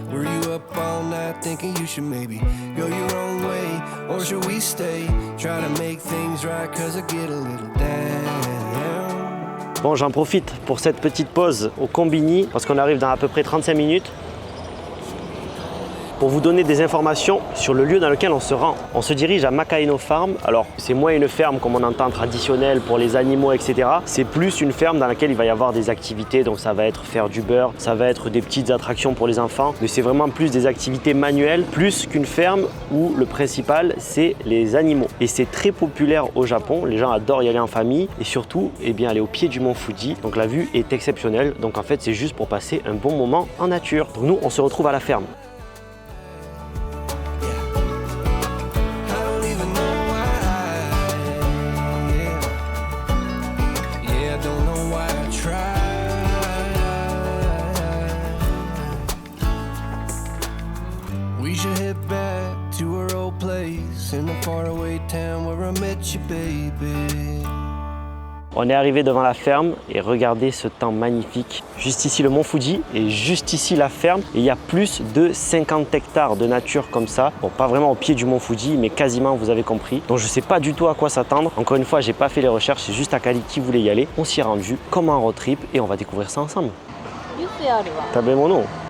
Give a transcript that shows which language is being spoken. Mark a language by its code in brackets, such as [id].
[en] Were you up all night thinking you should maybe go your own way? Or should we stay? Try to make things right cause I get a little down. [fr] Bon, j'en profite pour cette petite pause au combini parce qu'on arrive dans à peu près 35 minutes. Pour vous donner des informations sur le lieu dans lequel on se rend. On se dirige à Makaino Farm. Alors, c'est moins une ferme comme on entend traditionnelle pour les animaux, etc. C'est plus une ferme dans laquelle il va y avoir des activités. Donc, ça va être faire du beurre, ça va être des petites attractions pour les enfants. Mais c'est vraiment plus des activités manuelles, plus qu'une ferme où le principal, c'est les animaux. Et c'est très populaire au Japon. Les gens adorent y aller en famille et surtout, eh bien, aller au pied du mont Fuji. Donc, la vue est exceptionnelle. Donc, en fait, c'est juste pour passer un bon moment en nature. Donc, nous, on se retrouve à la ferme. [en] We should head back to our old place in the faraway town where I met you, baby. [fr] On est arrivé devant la ferme et regardez ce temps magnifique. Juste ici le mont Fuji et juste ici la ferme. Et il y a plus de 50 hectares de nature comme ça. Bon, pas vraiment au pied du mont Fuji, mais quasiment, vous avez compris. Donc je sais pas du tout à quoi s'attendre. Encore une fois, j'ai pas fait les recherches, c'est juste Akali qui voulait y aller. On s'y est rendu comme un road trip et on va découvrir ça ensemble. Tabemono.